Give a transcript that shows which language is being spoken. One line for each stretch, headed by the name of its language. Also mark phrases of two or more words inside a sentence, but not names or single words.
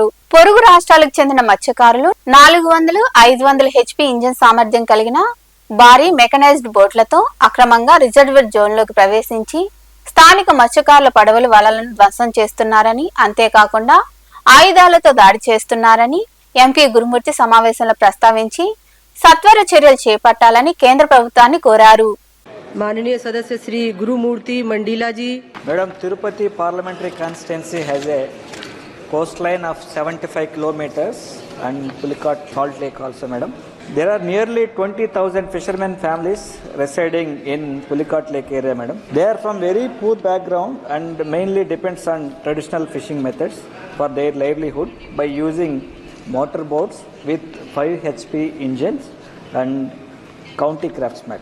Telugu: పొరుగు రాష్ట్రాలకు చెందిన మత్స్యకారులు 400, 500
English: HP engine
Telugu: సామర్థ్యం కలిగిన భారీ
English: mechanised boats
Telugu: అక్రమంగా
English: reserved zone
Telugu: ప్రవేశించి స్థానిక మత్స్యకారుల పడవలు వలలను ధ్వంసం చేస్తున్నారని, అంతేకాకుండా ఆయుధాలతో దాడి చేస్తున్నారని ఎంపీ గురుమూర్తి సమావేశంలో ప్రస్తావించి సత్వర చర్యలు చేపట్టాలని కేంద్ర ప్రభుత్వాన్ని కోరారు.
Hindi: माननीय सदस्य श्री गुरुमूर्ति मंडीला जी.
English: Madam, Tirupati parliamentary constituency has a coastline of 75 kilometers and Pulicat Salt Lake also, madam. There are nearly 20,000 fishermen families residing in Pulicat Lake area, madam. They are from very poor background and mainly depends on traditional fishing methods for their livelihood by using motor boats with 5 HP engines and county craftsmen.